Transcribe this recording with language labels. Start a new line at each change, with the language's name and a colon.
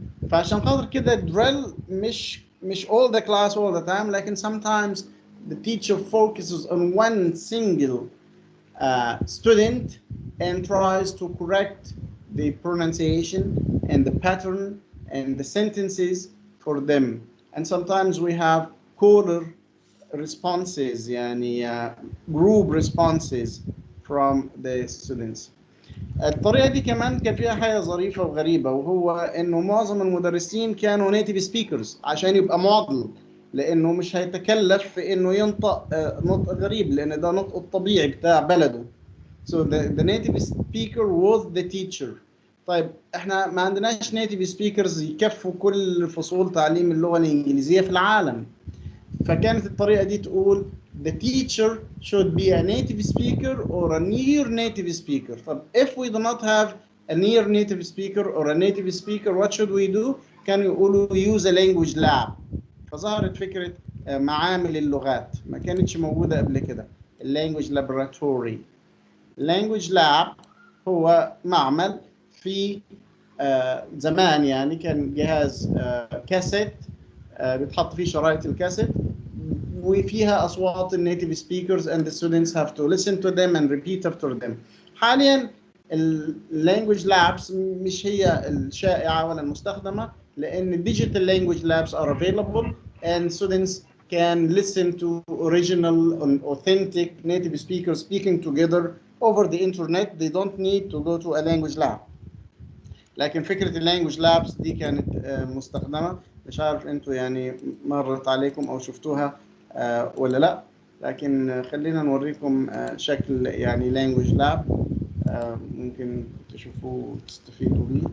Arabic: فعشان خاطر كده
English: drill مش all the class all the time، لكن sometimes the teacher focuses on one single student and tries to correct the pronunciation and the pattern and the sentences for them. And sometimes we have caller responses، يعني group responses from the students.
Arabic: الطريقة دي كمان كان فيها حاجة ظريفة وغريبة، وهو إنه معظم المدرسين كانوا native speakers عشان يبقى موديل، لأنه مش هيتكلف في إنه ينطق نطق غريب، لأن ده نطق الطبيعي بتاع بلده.
English: So the native speaker was the teacher.
Arabic: طيب إحنا ما عندناش native speakers يكفوا كل فصول تعليم اللغة الإنجليزية في العالم. فكانت الطريقة دي تقول
English: the teacher should be a native speaker or a near native speaker. طب if we do not have a near native speaker or a native speaker, what should we do؟
Arabic: كانوا يقولوا
English: use a language lab.
Arabic: فظهرت فكرة معامل اللغات، ما كانتش موجودة قبل كده، language laboratory. language lab هو معمل في زمان، يعني كان جهاز كاسيت بتحط فيه شرايط الكاسيت وفيها أصوات النيتيف speakers
English: and the students have to listen to them and repeat after them. حاليا language labs
Arabic: مش هي الشائعة ولا المستخدمة، لأن
English: digital language labs are available and students can listen to original and authentic native speakers speaking together over the internet. They don't need to go to a language lab.
Arabic: لكن فكرة اللانجوج لابس دي كانت مستخدمة، مش عارف انتوا يعني مرت عليكم او شفتوها ولا لا. لكن خلينا نوريكم شكل يعني language lab ممكن تشوفوه تستفيدوا بيه.